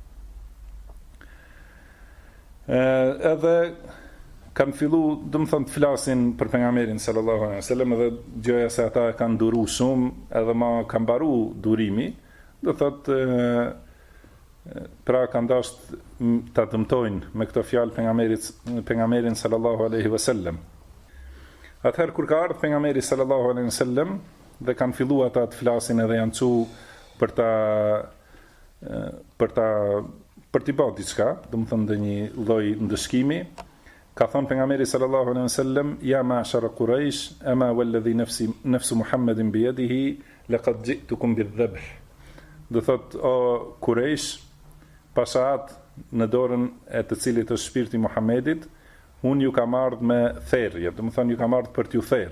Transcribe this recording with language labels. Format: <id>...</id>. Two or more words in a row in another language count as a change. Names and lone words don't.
<sq>Edhe kanë fillu, domethënë të flasin për pejgamberin</sq> <ar>صلى الله عليه وسلم,</ar> <sq>edhe gjëja se ata kanë duru shumë, edhe ma kanë mbaru durimi, do thotë pra kanë dashur ta dëmtojnë me këto fjalë pejgamberin</sq> <ar>صلى الله عليه وسلم.</ar> <sq>Atëherë kur ka ardhur pejgamberi</sq> <ar>صلى الله عليه وسلم</ar> <sq>dhe kanë filluar ata të flasin edhe janë çu për t'i bërë diçka, domethënë ndonjë lloj ndëshkimi, ka thonë pejgamberi</sq> <ar>صلى الله عليه وسلم: "يا معشر قريش أما والذي نفس محمد بيده لقد جئتكم بالذبح."</ar> <sq>Do thot o Quraysh, pasat në dorën e të cilit është shpirti Muhammedit, unë ju kam ardhur me therrje, domethënë ju kam ardhur për t'ju therr.</sq>